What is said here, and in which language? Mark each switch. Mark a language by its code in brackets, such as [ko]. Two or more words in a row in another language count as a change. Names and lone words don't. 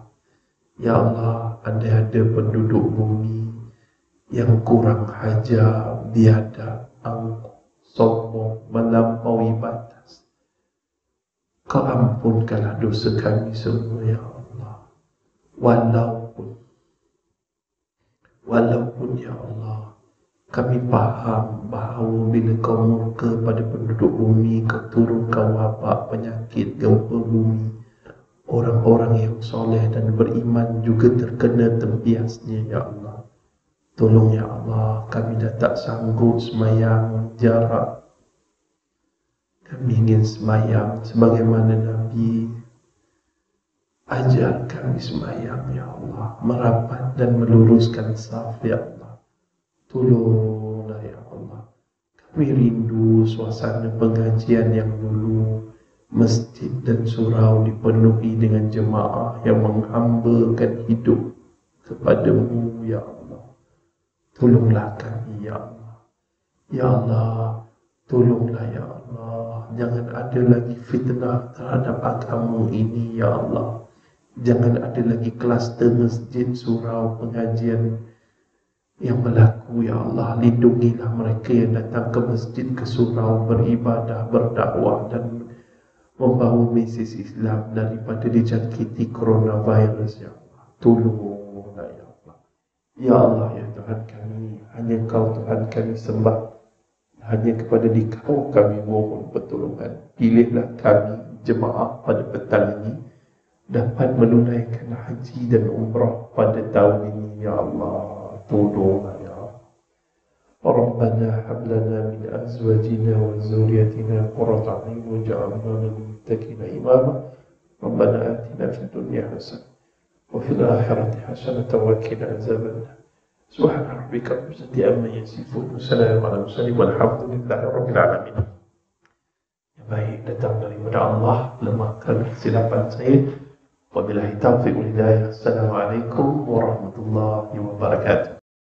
[ar] يا الله, [ms] andai ada penduduk bumi yang kurang hajar, biadab, angkuh, sombong, melampaui batas, Kau ampunkanlah dosa kami semua ya Allah. Walaupun [ar] يا الله, [ms] kami faham bahawa bila Kau murka pada penduduk bumi, Kau turunkan wabak, penyakit, gempa bumi, orang-orang yang soleh dan beriman juga terkena tempiasnya [ar] يا الله. [ms] Tolong [ar] يا الله, [ms] kami dah tak sanggup semayang jarak. Kami ingin semayang sebagaimana Nabi ajar kami semayang [ar] يا الله, [ms] merapat dan meluruskan saf [ar] يا الله. [ms] Tolonglah [ar] يا الله. [ms] Kami rindu suasana pengajian yang dulu masjid dan surau dipenuhi dengan jemaah yang menghambakan hidup kepada-Mu [ar] يا الله. [ms] Tolonglah kami [ar] يا الله. يا الله, [ms] tolonglah [ar] يا الله. [ms] Jangan ada lagi fitnah terhadap agama ini [ar] يا الله. [ms] Jangan ada lagi kluster masjid, surau, pengajian yang berlaku [ar] يا الله. [ms] Lindungilah mereka yang datang ke masjid, ke surau, beribadah, berdakwah dan membawa mesej Islam daripada dijangkiti coronavirus [ar] يا الله. [ms] Tolonglah [ar] يا الله. يا الله [ms] ya Tuhan kami, hanya Kau Tuhan kami sembah, hanya kepada Kau kami mohon pertolongan. Pilihlah kami jemaah pada petang ini dapat menunaikan haji dan umrah pada tahun ini [ar] يا الله. [ms] Tolonglah [ar] يا الله. ربنا هب لنا من أزواجنا وذرياتنا قرة أعين واجعلنا للمتقين إماما. ربنا آتنا في الدنيا حسنة وفي الآخرة حسنة وقنا عذاب النار. سبحان ربك رب العزة عما يصفون والسلام على المرسلين والحمد لله رب العالمين. [ms] Yang baik datang daripada Allah, lemahkan kesilapan saya. [ar] وبالله التوفيق والهداية. السلام عليكم ورحمة الله وبركاته.